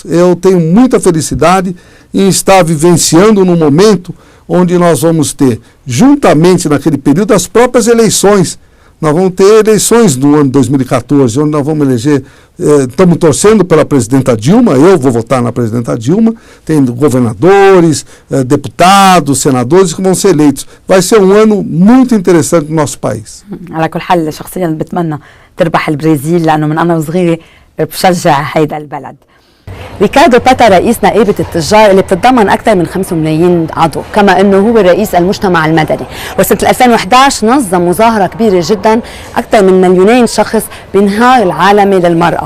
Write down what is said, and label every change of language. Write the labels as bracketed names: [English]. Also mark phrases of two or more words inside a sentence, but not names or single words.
[Portuguese] Eu tenho muita felicidade em estar vivenciando num momento onde nós vamos ter, juntamente naquele período, as próprias eleições. Nós vamos ter eleições no ano de 2014, onde nós vamos eleger, estamos torcendo pela presidenta Dilma, eu vou votar na presidenta Dilma, tem governadores, deputados, senadores que vão ser eleitos. Vai ser um ano muito interessante no nosso país. [Arabic] على كل حال شخصيا بتمنى تربح البرازيل لأنه من أنا وصغيرة بشجع هيدا البلد. ريكاردو باتا رئيس نقابة التجار اللي بتتضمن أكثر من 5 ملايين عضو، كما أنه هو رئيس المجتمع المدني، وسنة 2011 نظم مظاهرة كبيرة جدا أكثر من 2 مليون شخص بنهار العالمي للمرأة.